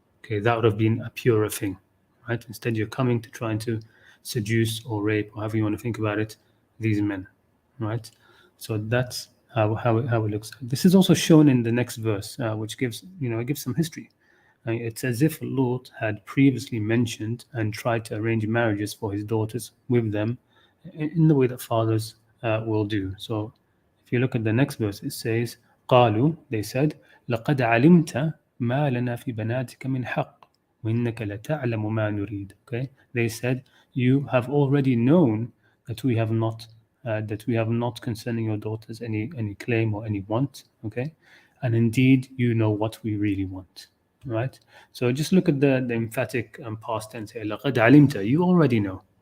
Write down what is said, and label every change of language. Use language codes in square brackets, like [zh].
[en] Okay, that would have been a purer thing, right? Instead, you're coming to trying to seduce or rape, or however you want to think about it, these men, right? So that's how it looks. This is also shown in the next verse, which gives it gives some history. It's as if Lot had previously mentioned and tried to arrange marriages for his daughters with them in the way that fathers will do. So if you look at the next verse, it says, [ar] قالوا, [en] they said, [ar] لقد علمت ما لنا في بناتك من حق وإنك لتعلم ما نريد. [en] Okay, they said, you have already known that we have not concerning your daughters any claim or any want. Okay, and indeed you know what we really want. Right. So just look at the emphatic past tense here. [ar] لقد علمت, [en] you already know.